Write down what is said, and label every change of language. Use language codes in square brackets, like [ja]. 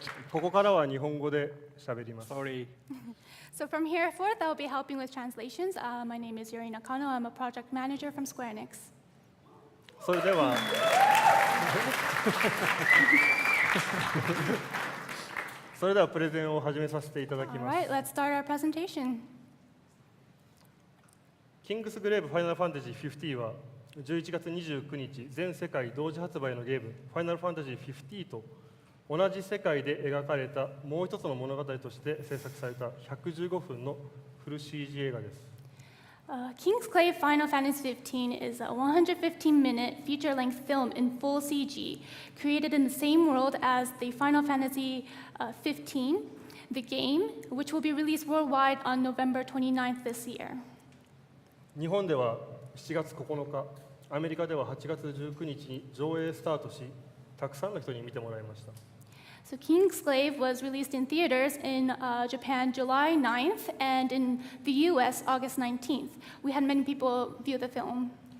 [ja] ここからは日本語で喋ります。 [en] Sorry. So from here forth, I'll be helping with translations. My name is Yuri Nakano. I'm a project manager from Square Enix. [ja] それではプレゼンを始めさせていただき [en] All [ja] ます。 [en] right, let's start our presentation. [ja] キングスグレーブファイナルファンタジー15は11月29日全世界同時発売のゲームファイナルファンタジー15と同じ世界で描かれたもう一つの物語として制作された115分のフル CG 映画です。 [en] King's Clave Final Fantasy 15 is a 115-minute feature-length film in full CG, created in the same world as the Final Fantasy 15, the game, which will be released worldwide on November 29th this year. [ja] 日本では7月9日、アメリカでは8月19日に上映スタートし、たくさんの人に見てもらいました。 [en] So King's Clave was released in theaters in Japan July 9th and in the US August 19th. We had many people view the film.